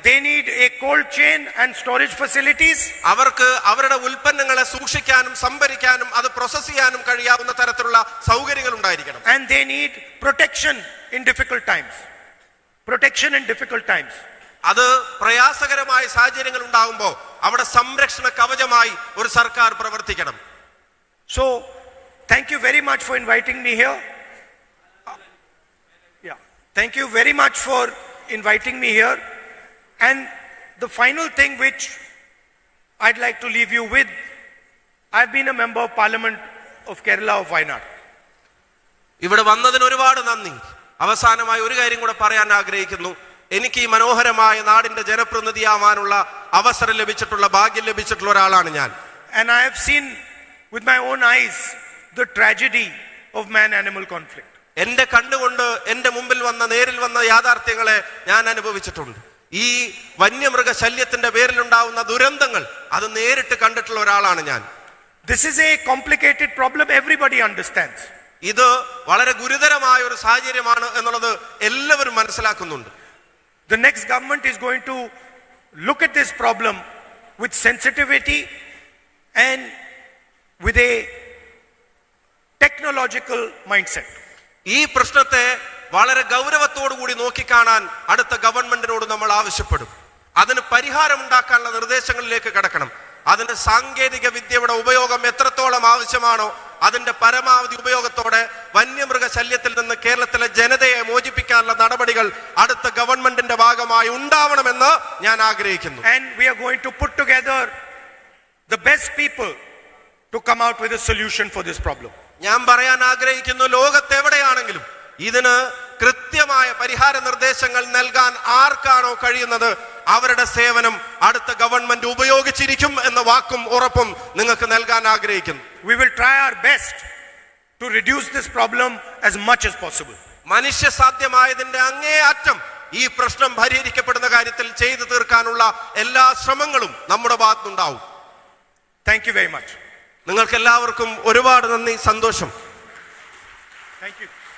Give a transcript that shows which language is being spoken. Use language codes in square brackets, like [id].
[en] They need a cold chain and storage facilities. [ml] അവർക്ക് അവരുടെ ഉൽപ്പന്നങ്ങളെ സൂക്ഷിക്കാനും സംഭരിക്കാനും അത് പ്രോസസ് ചെയ്യാനും കഴിയാവുന്ന തരത്തിലുള്ള സൗകര്യങ്ങൾ ഉണ്ടായിരിക്കണം. [en] And they need protection in difficult times. Protection in difficult times. [ml] അത് പ്രയാസകരമായ സാഹചര്യങ്ങൾ ഉണ്ടാകുമ്പോൾ അവിടെ സംരക്ഷണ കവചമായി ഒരു സർക്കാർ പ്രവർത്തിക്കണം. [en] So, thank you very much for inviting me here. Thank you very much for inviting me here. And the final thing which I'd like to leave you with, I've been a member of Parliament of Kerala of Wayanad. [ml] ഇവിടെ വന്നതിന് ഒരുപാട് നന്ദി. അവസാനമായി ഒരു കാര്യം കൂടെ പറയാൻ ആഗ്രഹിക്കുന്നു. എനിക്ക് ഈ മനോഹരമായ നാടിന്റെ ജനപ്രതിനിധിയാവാനുള്ള അവസരം ലഭിച്ചിട്ടുള്ള, ഭാഗ്യം ലഭിച്ചിട്ടുള്ള ഒരാളാണ് ഞാൻ. [en] And I have seen with my own eyes the tragedy of man-animal conflict. [ml] എന്റെ കണ്ടുകൊണ്ട് എന്റെ മുമ്പിൽ വന്ന, നേരിൽ വന്ന യാഥാർത്ഥ്യങ്ങളെ ഞാൻ അനുഭവിച്ചിട്ടുണ്ട്. ഈ വന്യമൃഗ ശല്യത്തിന്റെ പേരിലുണ്ടാവുന്ന ദുരന്തങ്ങൾ അത് നേരിട്ട് കണ്ടിട്ടുള്ള ഒരാളാണ് ഞാൻ. [en] This is a complicated problem, everybody understands. [ml] ഇത് വളരെ ഗുരുതരമായ ഒരു സാഹചര്യമാണ് എന്നുള്ളത് എല്ലാവരും മനസ്സിലാക്കുന്നുണ്ട്. [en] The next government is going to look at this problem with sensitivity and with a technological mindset. [ml] ഈ പ്രശ്നത്തെ വളരെ ഗൗരവത്തോടു കൂടി നോക്കിക്കാണാൻ അടുത്ത ഗവൺമെന്റിനോട് നമ്മൾ ആവശ്യപ്പെടും. അതിന് പരിഹാരം ഉണ്ടാക്കാനുള്ള നിർദ്ദേശങ്ങളിലേക്ക് കടക്കണം. അതിന് സാങ്കേതിക വിദ്യയുടെ ഉപയോഗം എത്രത്തോളം ആവശ്യമാണോ അതിന്റെ പരമാവധി ഉപയോഗത്തോടെ വന്യമൃഗ ശല്യത്തിൽ നിന്ന് കേരളത്തിലെ ജനതയെ മോചിപ്പിക്കാനുള്ള നടപടികൾ അടുത്ത ഗവൺമെന്റിന്റെ ഭാഗമായി ഉണ്ടാവണമെന്ന് ഞാൻ ആഗ്രഹിക്കുന്നു. [en] And we are going to put together the best people to come out with a solution for this problem. [ml] ഞാൻ പറയാൻ ആഗ്രഹിക്കുന്നു, ലോകത്തെവിടെയാണെങ്കിലും ഇതിന് കൃത്യമായ പരിഹാര നിർദ്ദേശങ്ങൾ നൽകാൻ ആർക്കാണോ കഴിയുന്നത് അവരുടെ സേവനം അടുത്ത ഗവൺമെന്റ് ഉപയോഗിച്ചിരിക്കും എന്ന വാക്കും ഉറപ്പും നിങ്ങൾക്ക് നൽകാൻ ആഗ്രഹിക്കുന്നു. [en] We will try our best to reduce this problem as much as possible. [ml] മനുഷ്യ സാധ്യമായതിന്റെ അങ്ങേ അറ്റം ഈ പ്രശ്നം പരിഹരിക്കപ്പെടുന്ന കാര്യത്തിൽ ചെയ്തു തീർക്കാനുള്ള എല്ലാ ശ്രമങ്ങളും നമ്മുടെ ഭാഗത്തുനിന്നുണ്ടാവും. [en] Thank you very much. [ml] നിങ്ങൾക്ക് എല്ലാവർക്കും ഒരുപാട് നന്ദി, സന്തോഷം. [en] Thank you.